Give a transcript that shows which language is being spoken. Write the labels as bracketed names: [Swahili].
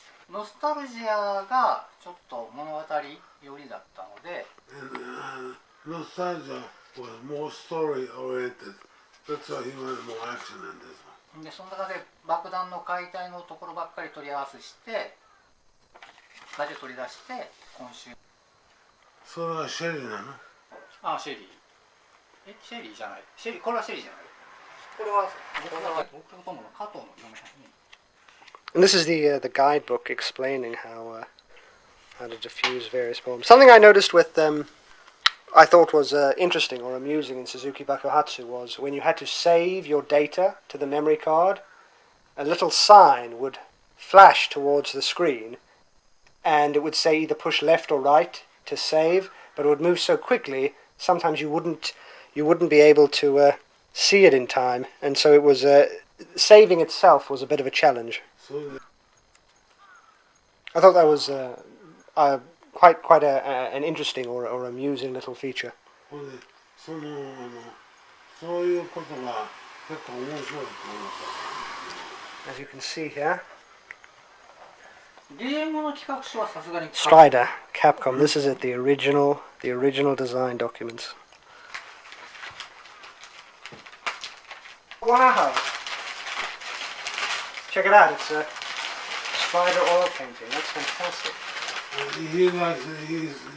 [Japanese] ノスタルジアがちょっと物語寄りだったので。 [English] Nostalgia was more story oriented. That's why he wanted more action in this one. [Japanese] でその中で爆弾の解体のところばっかり取り合わせしてだけ取り出して今週。それはシェリーなの？ああ、シェリー。シェリーじゃない。これはシェリーじゃない。これは僕の友の加藤の嫁さんに。 [English] And this is the guidebook explaining how to diffuse various bombs. Something I noticed with I thought was interesting or amusing in Suzuki Bakohhatsu was when you had to save your data to the memory card, a little sign would flash towards the screen, and it would say either push left or right to save, but it would move so quickly sometimes you wouldn't be able to see it in time, and so it was saving itself was a bit of a challenge. I thought that was quite an interesting or amusing little feature. [Japanese] そのそういうことが結構面白いと思った。 [English] As you can see here, [Japanese] ゲームの企画書はさすがに [English] Strider, Capcom. This is it, the original design documents. Wow! Check it out. It's a Strider oil painting. That's fantastic. He's good at painting.